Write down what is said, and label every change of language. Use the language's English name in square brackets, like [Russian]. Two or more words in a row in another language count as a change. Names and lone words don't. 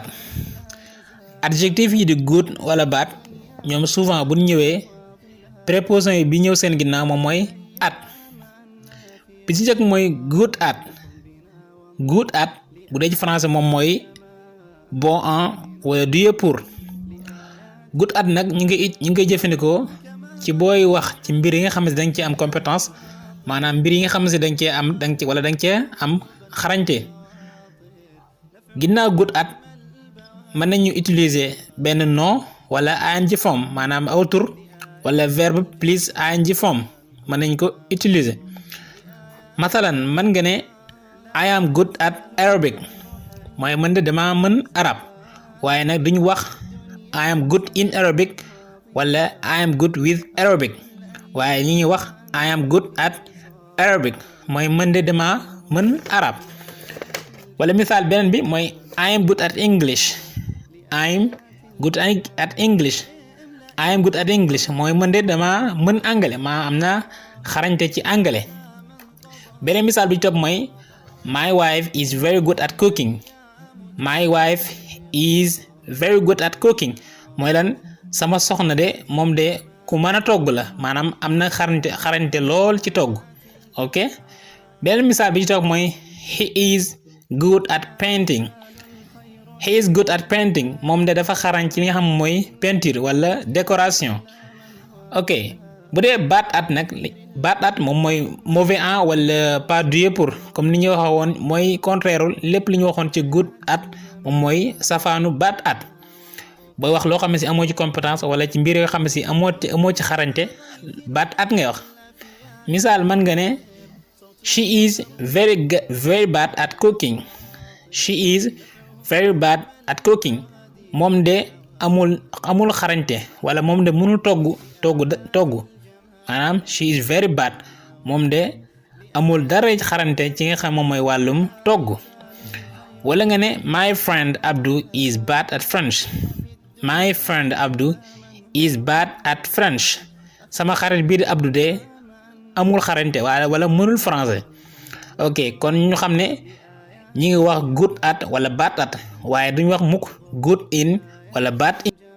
[Wolof] Adjectif yi di good wala bad ñoom souvent bu ñëwee préposition yi bi ñëw seen ginnaaw moom mooy at. bi ci njëkk mooy [English] good at [Wolof] bu dee ci français moom mooy [French] bon en [Wolof] wala [French] doué pour. [English] good at [Wolof] nag ñu ngi koy jëfandikoo ci booy wax ci mbir yi nga xam ne dañ ci am compétence maanaam mbir yi nga xam ne dañ cee am dañ cee am xarañte. ginnaaw good at mën nañu utiliser benn nom wala [English] ing form [Wolof] maanaam aw tur wala verbe plus [English] ing form [Wolof] mën nañ ko utiliser. masalan mën nga ne [English] I am good at Arabic [Wolof] mooy mën de dama mën arab waaye nag duñ wax [English] I am good in Arabic [Wolof] wala [English] I am good with Arabic [Wolof] waaye li ñuy wax [English] I am good at Arabic [Wolof] mooy mën de dama mën arab. wala misaal beneen bi mooy [English] I am good at English [Wolof] mooy mën de dama mën anglais maa am na xarañte ci anglais. beneen misaal bi ci topp mooy [English] my wife is very good at cooking [Wolof] mooy lan sama soxna de moom de ku mën a togg la maanaam am na xarañte lool ci togg. ok beneen misaal bi ci topp mooy [English] he is good at painting [Wolof] moom de dafa xarañ ci li nga xam mooy peinture wala décoration. ok bu dee [English] bad at [Wolof] moom mooy [French] mauvais en [Wolof] wala [French] pas doué pour [Wolof] comme ni ñu waxee woon mooy contraire lépp li ñu waxoon ci [English] good at [Wolof] moom mooy safaanu [English] bad at. [Wolof] booy wax loo xam ne si amoo ci compétence wala ci mbir yoo xam ne si amoo ci xarañte [English] bad at [Wolof] ngay wax. misaal man nga ne [English] she is very bad at cooking [Wolof] moom de amul xarañte wala moom de mënul togg maanaam [English] she is very bad [Wolof] moom de amul dara xarañte ci nga xam moom mooy wàllum togg. wala nga ne [English] my friend Abdou is bad at French [Wolof] sama xarit bii di Abdou de amul xarañte wala mënul français. ok kon ñu xam ne ñi ngi wax [English] good at [Wolof] wala [English] bad at [Wolof] waaye duñ wax mukk [English] good in [Wolof] wala [English] bad in.